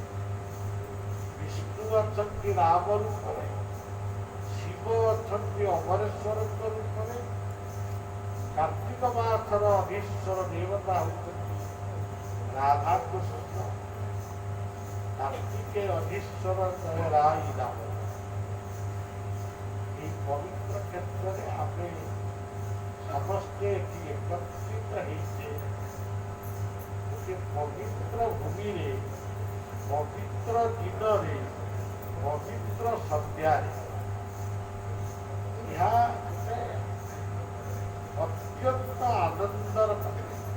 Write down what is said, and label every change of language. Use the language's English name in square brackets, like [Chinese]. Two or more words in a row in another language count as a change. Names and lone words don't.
[Odia] ବିଷ୍ଣୁ ଅଛନ୍ତି ରାମ ରୂପରେ, ଶିବ ଅଛନ୍ତି ଅମରେଶ୍ୱରଙ୍କ ରୂପରେ, କାର୍ତ୍ତିକ ମାସର ଅଧୀଶ୍ୱର ଦେବତା ହେଉଛନ୍ତି ରାଧାକୃଷ୍ଣ, କାର୍ତ୍ତିକେ ଅଧୀଶ୍ୱର ରାଇ ରାମ। [Bangla] এই পবিত্র ক্ষেত্রে [Odia] ଆମେ ସମସ୍ତେ ଏଠି ଏକତ୍ରିତ ହେଇଛେ ଗୋଟିଏ ପବିତ୍ର ଭୂମିରେ, ପବିତ୍ର ଦିନରେ, ପବିତ୍ର ସନ୍ଧ୍ୟାରେ। ଏହା ଗୋଟେ ଅତ୍ୟନ୍ତ ଆନନ୍ଦର କଥା।